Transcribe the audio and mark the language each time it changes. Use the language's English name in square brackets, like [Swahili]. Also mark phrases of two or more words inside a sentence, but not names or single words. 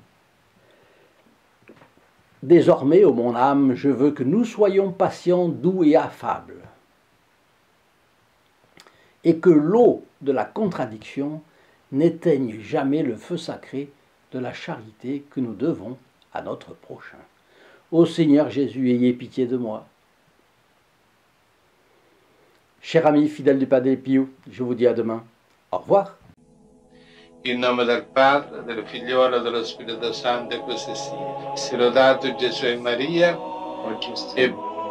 [French] Désormais, ô mon âme, je veux que nous soyons patients, doux et affables, et que l'eau de la contradiction n'éteigne jamais le feu sacré de la charité que nous devons à notre prochain. Ô Seigneur Jésus, ayez pitié de moi. Chers amis fidèles du Padre Pio, je vous dis à demain. Au revoir. [Italian] In nome del Padre, del Figliolo e dello Spirito Santo, e così sia. Sia lodato Gesù e Maria, e